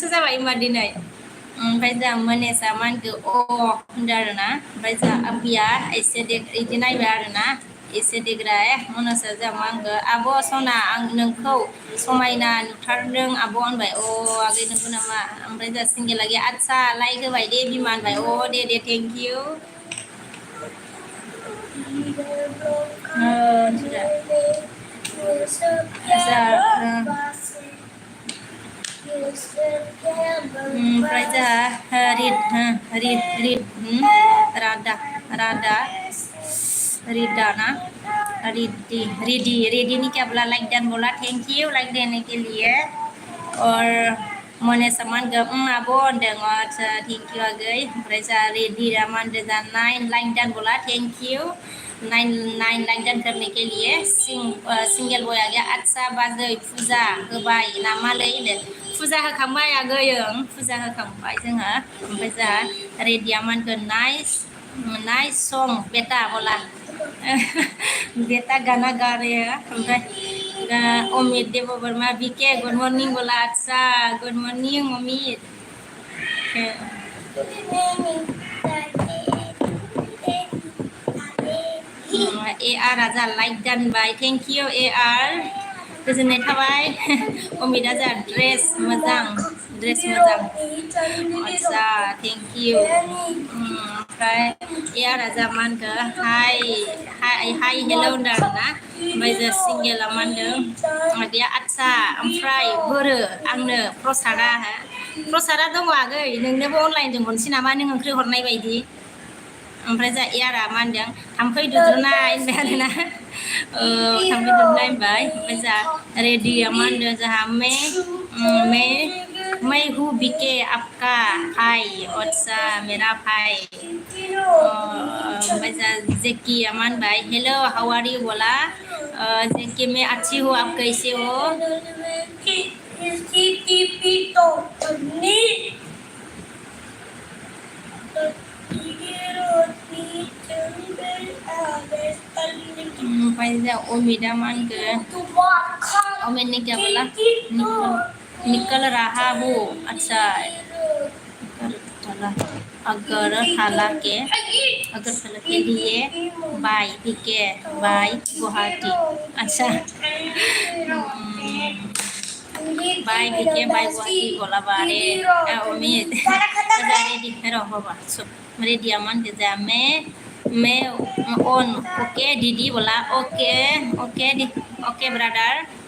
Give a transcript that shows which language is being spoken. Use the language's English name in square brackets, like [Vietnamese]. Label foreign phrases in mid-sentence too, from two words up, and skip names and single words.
[Bodo] जाबाय होनबा दिनै ओमफ्राय जा मोनेसा मा होनखो होनदो आरोना ओमफ्राय जा आबिया एसे बिदि नायबाय आरोना एसे देग्रा मनसा जा मा होनखो आब' सना आं नोंखौ समायना नुथारदों आब' होनबाय आगै नंगौ नामा ओमफ्राय जा सिंगेला गैया आदसा लाइक होबाय दे बिमा होनबाय दे [English] thank you [Hindi] ओमफ्राय जोंहा रेडी नहीं क्या बोला [English] like done [Hindi] बोला [English] thank you [Hindi] लाइक देने के लिए और मने सामान आब' होनदों [Bodo] अच्छा [English] thank you [Bodo] आगै ओमफ्राय जोंहा रेडी मा होनदों जा 9 [English] like done [Bodo] बोला [English] thank you [Bodo] 9 [English] like done [Hindi] करने के लिए [Bodo] सिंगेल बय आगै आदसा बाजै फुजा होबाय नामालै फुजा होखांबाय आगै फुजा होखांबाय जोंहा ओमफ्राय जोंहा रेडिया मा होनगोन [English] nice song [Hindi] बेटा बोला बेटा गाना गा रहे हैं [Bodo] ओमफ्राय अमित देव वर्मा बीके [English] good morning [Hindi] बोला अच्छा [English] good morning [Bodo] अमित ए आर राजा लाइक दानबाय [English] thank you [Bodo] ए आर गोजोननाय थाबाय अमिता जा ड्रेस मोजां आच्छा [English] thank you [Bodo] ओमफ्राय ए आर राजा मा होनखो [English] hi hello [Bodo] होनदों आरोना ओमफ्राय जा सिंगेला मा होनदों आगैया आच्छा ओमफ्राय बोरो आंनो प्रसादा दङ आगै नोंनोबो अनलाइनजों हरनोसै नामा नों ओंख्रि हरनाय बायदि ओमफ्राय जा एयारा मा होनदों थाम्फै दुद्रुनाय होनबाय आरोना थाम्फै दुद्रुनाय होनबाय ओमफ्राय जा रेडिया मा होनदों जोंहा [Hindi] मैं हूँ बीके आपका भाई अच्छा मेरा भाई [Bodo] ओमफ्राय जा जेकिया मा होनबाय [English] hello how are you [Hindi] बोला जेकी मैं अच्छी हूँ आप कैसे हो [Bodo] ओमफ्राय अमिता मा होनखो [Hindi] अमित ने क्या बोला निकल रहा हूँ अच्छा अगरतला के लिए बाय पीके बाय गुवाहाटी अच्छा बाय पीके बाय गुवाहाटी बोला बारे अमित रेडी है बाबा सब रेडिया मान के जा मैं ऑन ओके दीदी बोला [English] okay okay okay brother